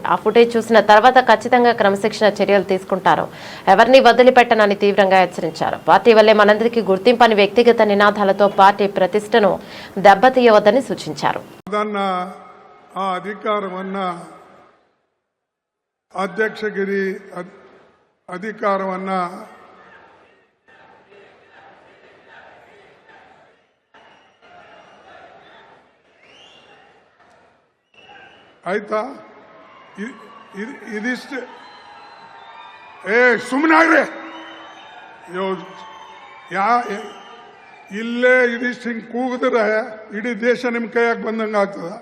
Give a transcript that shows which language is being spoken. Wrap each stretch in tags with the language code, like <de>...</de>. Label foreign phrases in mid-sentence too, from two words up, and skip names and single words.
<te>ఆ ఫుటేజ్ చూసిన తర్వాత ఖచ్చితంగా క్రమశిక్షణ చర్యలు తీసుకుంటారు, ఎవరిని వదిలిపెట్టనని తీవ్రంగా హెచ్చరించారు. పార్టీ వల్లే మనందరికీ గుర్తింపని వ్యక్తిగత నినాదాలతో పార్టీ ప్రతిష్టను దెబ్బతీయవద్దని సూచించారు. అధ్యక్షగిరి అధికారం అన్న ಆಯ್ತಾ</te> <kn>ಇದಿಷ್ಟು ಸುಮ್ಮನಾಗ್ರಿ ಇಲ್ಲೇ ಇದಿಷ್ಟು ಹಿಂಗೆ ಕೂಗಿದ್ರೆ ಇಡೀ ದೇಶ ನಿಮ್ಮ ಕೈಯಾಗ ಬಂದಂಗೆ ಆಗ್ತದ.</kn>